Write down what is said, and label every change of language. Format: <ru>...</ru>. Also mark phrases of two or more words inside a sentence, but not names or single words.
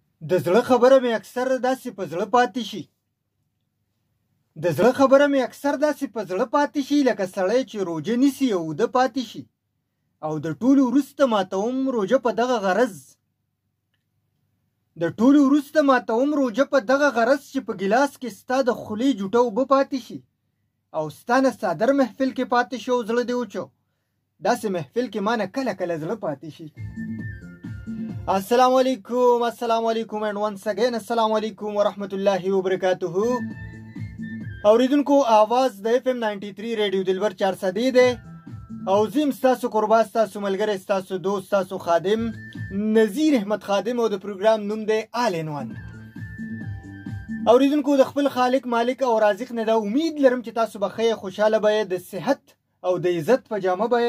<ps>د زړه خبره مې اکثر داسې په زړه پاتې شي لکه سړی چې روژه نیسي او اوده پاتې شي او د ټولو وروسته ماتوم روژه په دغه غرض چې په ګیلاس کې ستا د خولې جوټه اوبه پاتې شي او ستا نه صادر محفل کې پاتې شو زړه دې وچو داسې محفل کې ما نه کله کله زړه پاتې شي.</ps> <ar>السلام علیکم</ar> <en>and once again</en> <ar>السلام علیکم ورحمت الله وبرکاته.</ar> <ps>اوریدونکو आवाज د FM 93 ریډیو دلبر 400 دی او زم ستاسو قربا ستاسو ملګری ستاسو دوست ستاسو خادم نذیر احمد خادم او د پروګرام نوم دی</ps> <en>All in One.</en> <ps>اوریدونکو د خپل خالق مالک او رازق نه دا امید لرم چې تاسو به خیر خوشاله به د صحت او د عزت په جامه به</ps>